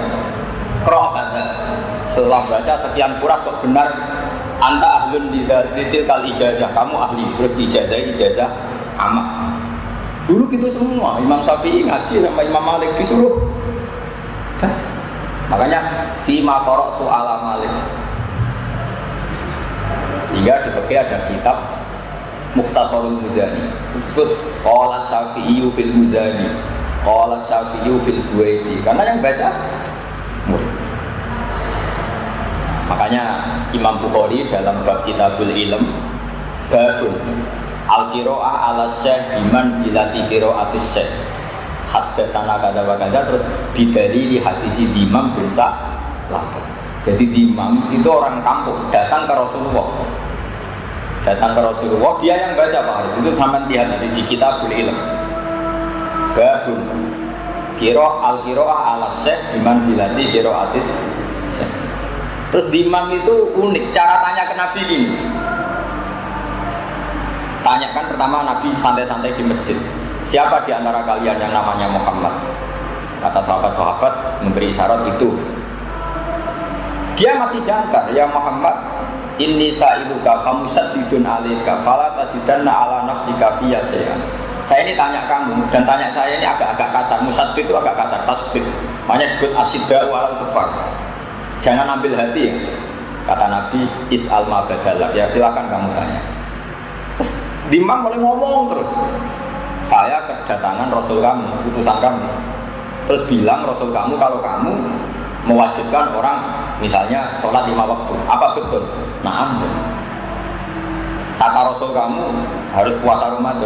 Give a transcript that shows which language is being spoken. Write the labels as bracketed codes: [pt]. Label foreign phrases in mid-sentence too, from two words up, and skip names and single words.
[id] Qira'ah kata. Setelah baca sekian kuras kok benar [ar] أنت أهل لتلك الإجازة, [id] kamu ahli. Terus ijazah amak. Dulu gitu semua, Imam Syafi'i ngaji sama Imam Malik disuruh baca. Makanya [ar] فيما قرأت على مالك. [id] Sehingga di fikih ada kitab Mukhtasarul Muzani. [ar] Disebut قال الشافعي في المزني قال الشافعي في البويطي. [id] Karena yang baca murid. Makanya Imam Bukhari dalam bab Kitabul Ilm [ar] باب القراءة على الشيخ بمنزلة قراءة الشيخ حدثنا كذا وكذا, [id] terus [ar] بدليل حديث [id] Imam bin Sa'lah. Jadi Imam itu orang kampung datang ke Rasulullah. Datang ke Rasulullah, dia yang baca Pak Haris. Itu sampai lihat di Kitabul Ilm. [ar] باب القراءة على الشيخ بمنزلة قراءة الشيخ. [id] Terus di Imam itu unik, cara tanya ke Nabi gini. Tanyakan pertama Nabi santai-santai di masjid. Siapa di antara kalian yang namanya Muhammad? Kata sahabat-sahabat memberi isyarat itu. Dia masih jangkar, [ar] يا محمد إني سائلك فمشدد عليك فلا تجدن على نفسك في شيئا. [id] Saya ini tanya kamu dan tanya saya ini agak-agak kasar. Musaddid itu agak kasar, tasdid. Makanya disebut [ar] أشداء على الكفار. [id] Jangan ambil hati ya. Kata Nabi, [ar] اسأل ما بدا لك. [id] Ya silakan kamu tanya. Terus Dimam mulai ngomong terus. Saya kedatangan Rasul kamu, utusan kamu. Terus bilang Rasul kamu kalau kamu mewajibkan orang misalnya sholat 5 waktu. Apa betul? Naam. Kata Rasul kamu harus puasa Ramadan.